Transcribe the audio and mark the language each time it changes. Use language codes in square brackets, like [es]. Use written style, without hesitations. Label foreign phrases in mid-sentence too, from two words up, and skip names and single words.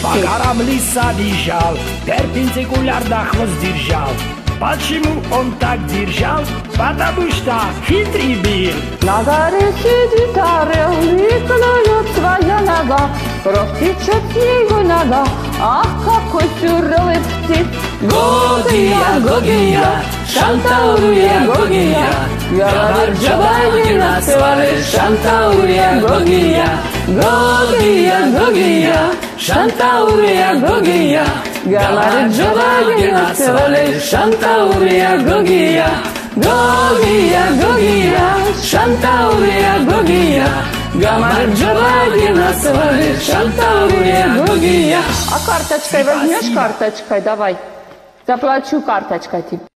[ru] По горам лиса бежал, перпендикулярно хвост держал. Почему он так держал? Потому что хитрый был. На горе сидит орел, и клюет своя нога. Кровь течет с него нога, ах, какой суровый птиц. Гогия, Гогия, Шантаурия, Гогия, [ka] გამარჯობა, გენაცვალე, [ru] Шантаурия, Гогия. Гогия, Гогия, Шантаурия, Гогия, [ka] გამარჯობა, გენაცვალე, [ru] Шантаурия, Гогия. Гогия, Гогия, Шантаурия, Гогия, [ka] გამარჯობა, გენაცვალე, [ru] Шантаурия, Гогия. А карточкой возьмешь, карточкой, давай. Заплачу карточкой тебе.